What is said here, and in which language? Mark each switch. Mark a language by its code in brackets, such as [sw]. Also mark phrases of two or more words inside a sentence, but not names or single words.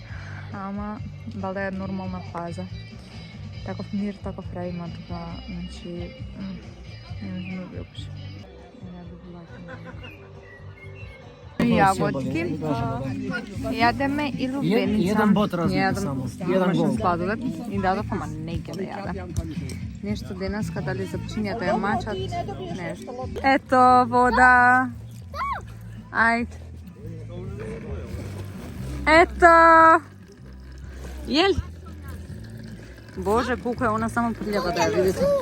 [mk] Ама валда е нормална фаза. Таков мир, таков рај има тука, значи не можам да ви опишам. јаготки. Јадеме и лубеница. [sr] Jedan bot razlike samo. Jedan gol. [mk] Сладолед и дадов, ама не ќе да јаде. Нешто денеска, дали започиња да ја мачат, нешто. Ето, вода. Ајде. Ето. Јел? Боже, колко е она само прљава да ја видите.